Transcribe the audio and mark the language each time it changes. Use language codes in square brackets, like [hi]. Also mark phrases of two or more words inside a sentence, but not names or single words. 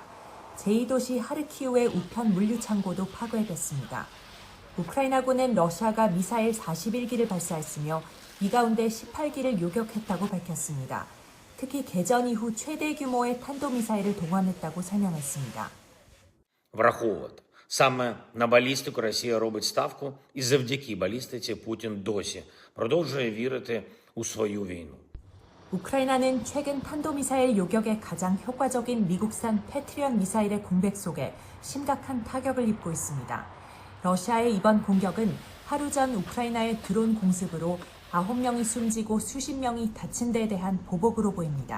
[ko] 제2도시 하르키우의 우편 물류창고도 파괴됐습니다. 우크라이나군은 러시아가 미사일 41기를 발사했으며 이 가운데 18기를 요격했다고 밝혔습니다. 특히 개전 이후 최대 규모의 탄도미사일을 동원했다고 설명했습니다. [uk] Враховувати. Саме на балістику Росія робить ставку і завдяки балістиці Путін досі продовжує вірити у свою війну. [ko] 우크라이나는 최근 탄도미사일 요격에 가장 효과적인 미국산 패트리엇 미사일의 공백 속에 심각한 타격을 입고 있습니다. 러시아의 이번 공격은 하루 전 우크라이나의 드론 공습으로 9명이 숨지고 수십 명이 다친 데에 대한 보복으로 보입니다.